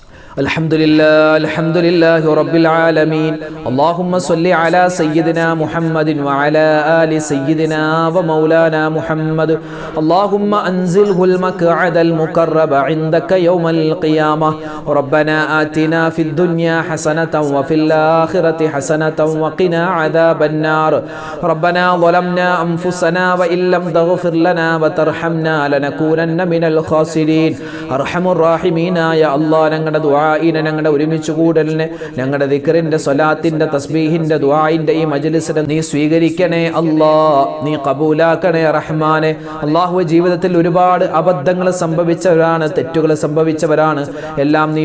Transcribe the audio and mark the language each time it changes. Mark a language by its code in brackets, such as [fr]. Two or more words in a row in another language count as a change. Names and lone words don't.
[ar] الحمد لله رب العالمين اللهم صل على سيدنا محمد وعلى آل سيدنا ومولانا محمد اللهم أنزله المقعد المقرب عندك يوم القيامة ربنا آتنا في الدنيا حسنة وفي الآخرة حسنة وقنا عذاب النار ربنا ظلمنا أنفسنا وإن لم تغفر لنا وترحمنا لنكونن من الخاسرين أرحم الراحمين يا الله [ml] ഞങ്ങളുടെ ദുആഇനെ ഞങ്ങളുടെ ഒരുമിച്ച് കൂടലിനെ ഞങ്ങളുടെ ദിക്റിന്റെ സ്വലാത്തിന്റെ തസ്ബീഹിന്റെ ദുആഇന്റെ ഈ മജ്ലിസിനെ നീ സ്വീകരിക്കണേ അല്ലാഹ് നീ ഖബൂലാക്കണേ റഹ്മാനെ അല്ലാഹു ജീവിതത്തിൽ ഒരുപാട് അബദ്ധങ്ങൾ സംഭവിച്ചവരാണ് തെറ്റുകൾ സംഭവിച്ചവരാണ് എല്ലാം നീ